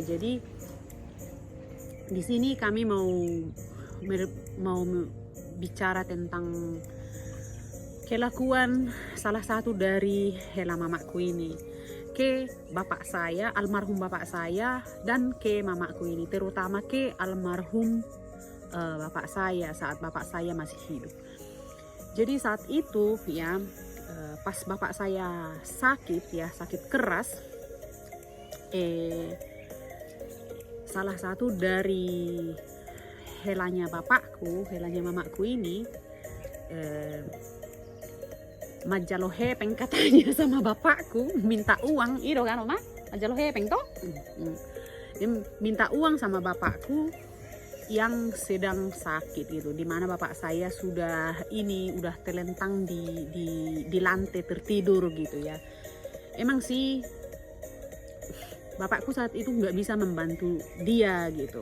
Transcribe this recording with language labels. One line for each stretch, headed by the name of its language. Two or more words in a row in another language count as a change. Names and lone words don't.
Indonesian: Jadi di sini kami mau bicara tentang kelakuan salah satu dari hela mamaku ini ke bapak saya, almarhum bapak saya, dan ke mamaku ini, terutama ke almarhum bapak saya saat bapak saya masih hidup. Jadi saat itu ya, pas bapak saya sakit keras, salah satu dari helanya bapakku, helanya mamaku ini,
Batak Toba: majalo hepeng
Indonesian: katanya sama bapakku, minta uang itu kan Oma,
Batak Toba: majalo hepeng
Indonesian: toh. Dia minta uang sama bapakku yang sedang sakit gitu, dimana bapak saya sudah terlentang di lantai tertidur gitu ya. Emang sih bapakku saat itu nggak bisa membantu dia gitu.